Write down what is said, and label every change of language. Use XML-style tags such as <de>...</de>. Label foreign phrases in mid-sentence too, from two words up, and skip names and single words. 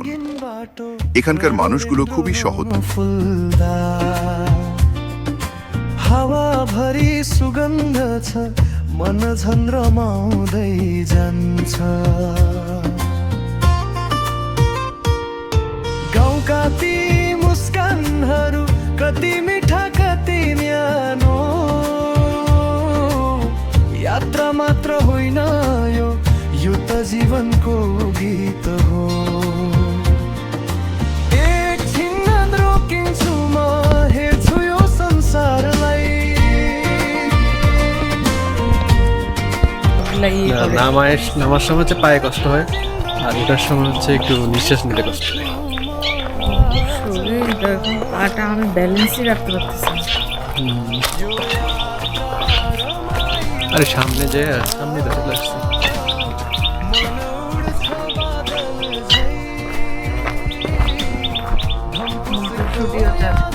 <bn>এখানকার মানুষগুলো খুবই সহজ।</bn> <ne>हावाभरि सुगन्ध छ मन झन् रमाउँदै जान्छ गाउँका ती मुस्कानहरू कति मिठा कति न्यानो यात्रा मात्र होइन यो त जीवनको गीत हो एकछिन रोकिन्छु म हेर्छु यो संसारलाई</ne> <bn>নামার সময় হচ্ছে পায়ে কষ্ট হয়, আর ওঠার সময় হচ্ছে একটু নিঃশ্বাস নিতে কষ্ট হয়। শরীর এরকম পাটা আমি ব্যালেন্সই রাখতে পারতেছি না। আরে সামনে যে সামনে তো চলে আসছে। ছুটিও যাবে।</bn>